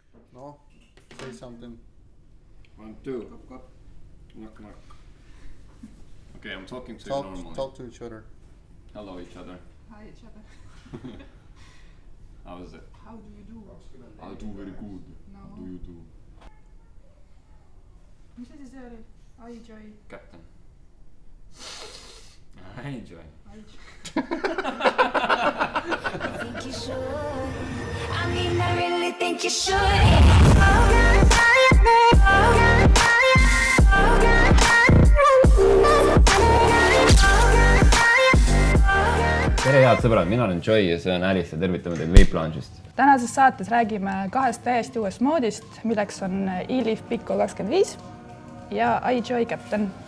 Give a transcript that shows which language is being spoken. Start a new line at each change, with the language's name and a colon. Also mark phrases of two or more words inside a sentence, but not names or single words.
English: No, say something. 1, 2. Knock, knock. Okay, I'm talking to you normally. Talk to each other. Hello, each other. Hi each other. How is it? How do you do? I do very good. No. How do you do?
Estonian: Mis asi see oli?
English: I enjoy. Captain. I enjoy. Think you should. I mean, I really think you should.
Estonian: Tere head sõbrad, mina olen Joy ja see on Alice ja tervitame teid Vape Lounge'ist. Tänases saates räägime kahest täiesti uuest moodist, milleks on E-Leaf Pico 25 ja iJoy Captain.